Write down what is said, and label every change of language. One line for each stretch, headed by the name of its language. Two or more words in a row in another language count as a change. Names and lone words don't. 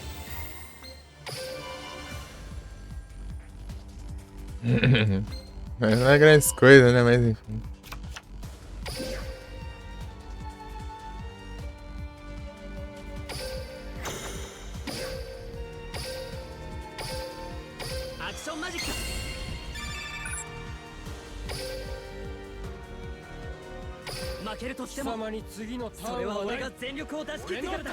Portuguese: Mas não é grandes coisas, né? Mas enfim.
Japanese: アクションマジック。負けるとしてもそれは俺が全力を出し切ってからだ。